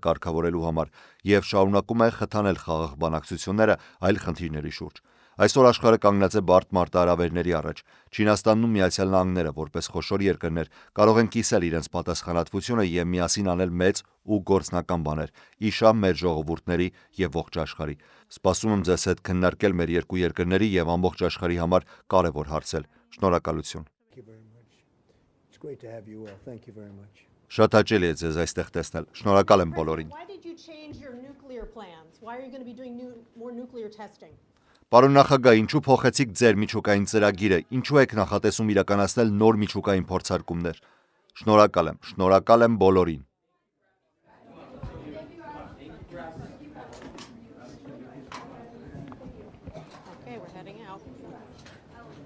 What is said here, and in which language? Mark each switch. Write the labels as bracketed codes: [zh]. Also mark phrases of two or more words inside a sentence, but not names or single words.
[hy] կարգավորելու համար եւ շարունակում է խթանել խաղաղ բանակցությունները այլ խնդիրների շուրջ։ Այսօր աշխարհը կանգնած է բարդ մարտահրավերների առաջ։ Չինաստանն ու Միացյալ Նահանգները, որպես խոշոր երկրներ, կարող են կիսել իրենց պատասխանատվությունը եւ միասին անել մեծ ու գործնական բաներ՝ իշա մեր ժողովուրդների եւ ողջ աշխարհի։ Սպասում եմ ձեզ հետ քննարկել մեր երկու երկրների եւ ամբողջ աշխարհի համար կարևոր հարցեր։ Շնորհակալություն։ [en] It's great to have you all. Thank you very much. [hy] Շատ հաճելի է ձեզ այստեղ տեսնել։ Շնորհակալ եմ բոլորին։ [en] Why did you change your nuclear plans? Why are you going to be doing more nuclear testing? [hy] Պարոն նախագահ, ինչու փոխեցիք ձեր միջուկային ծրագիրը, ինչու եք նախատեսում իրականացնել նոր միջուկային փորձարկումներ։ Շնորհակալ եմ բոլորին։ [en] Okay, we're heading out.